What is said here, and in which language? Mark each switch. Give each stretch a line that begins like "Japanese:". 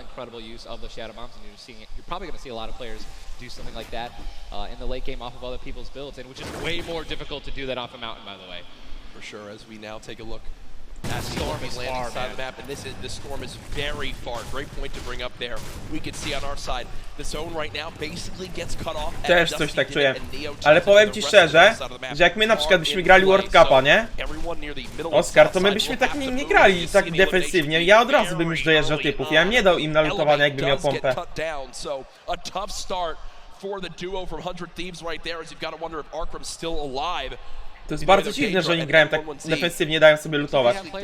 English: Incredible use of the shadow bombs, and you're probably going to see a lot of players do something like that in the late game off of other people's builds, and which is way more difficult to do that off a mountain, by the way. For sure, as we now take a look. That storm is far, side of the map, and this storm is very far. Great point to bring up there. We can see on our side, the zone right now basically gets cut off.
Polish: Też coś tak czuję. Ale powiem ci szczerze, że jak my na przykład byśmy grali World Cupa, nie? Oskar, to my byśmy tak nie grali tak defensywnie. Ja od razu bym już dojeżdżał typów. Ja bym nie dał im na lutowanie, jakby miał pompę.
English: A tough start for the duo from 100 Thieves right there, as you've got to wonder if Arkham's still alive.
Polish: To jest bardzo dziwne, że oni grają tak defensywnie, dają sobie lutować.